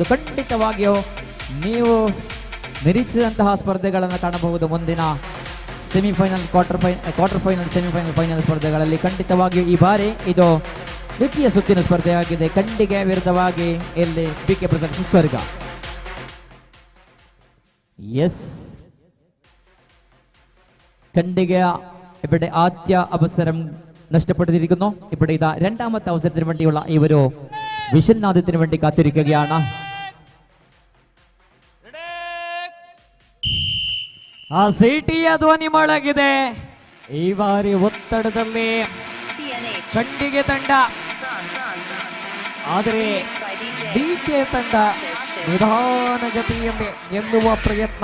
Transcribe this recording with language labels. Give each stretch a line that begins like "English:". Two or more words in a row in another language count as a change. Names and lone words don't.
Kannada: ಖಂಡಿತವಾಗಿಯೂ ನೀವು ನಿರೀಕ್ಷಿಸಿದಂತಹ ಸ್ಪರ್ಧೆಗಳನ್ನು ಕಾಣಬಹುದು ಮುಂದಿನ ಸೆಮಿಫೈನಲ್,
English: quarter final,
Kannada: ಸೆಮಿಫೈನಲ್, ಫೈನಲ್ ಸ್ಪರ್ಧೆಗಳಲ್ಲಿ. ಖಂಡಿತವಾಗಿಯೂ ಈ ಬಾರಿ ಇದು ದ್ವಿತೀಯ ಸುತ್ತಿನ ಸ್ಪರ್ಧೆ ಆಗಿದೆ. ಖಂಡಿಗೆ ವಿರುದ್ಧವಾಗಿ ಇಲ್ಲಿ ಬಿಕೆ ಬ್ರದರ್ಸ್ ಸ್ವರ್ಗ. ಎಸ್,
Malayalam: ഖണ്ഡിക ഇവിടെ ആദ്യ അവസരം നഷ്ടപ്പെട്ടിരിക്കുന്നു. ഇവിടെ ഇതാ രണ്ടാമത്തെ അവസരത്തിന് വേണ്ടിയുള്ള ഈ ഒരു വിഷൽനാദത്തിന് വേണ്ടി കാത്തിരിക്കുകയാണ്.
Kannada: ಆ ಸಿಟಿಯ ಧ್ವನಿ ಮೊಳಗಿದೆ. ಈ ಬಾರಿ ಒತ್ತಡದಲ್ಲಿ ಖಂಡಿಗೆ ತಂಡ, ಆದರೆ ಬಿಕೆ ತಂಡ ನಿಧಾನಗತಿಯಲ್ಲಿ ಗೆಲ್ಲುವ ಪ್ರಯತ್ನ.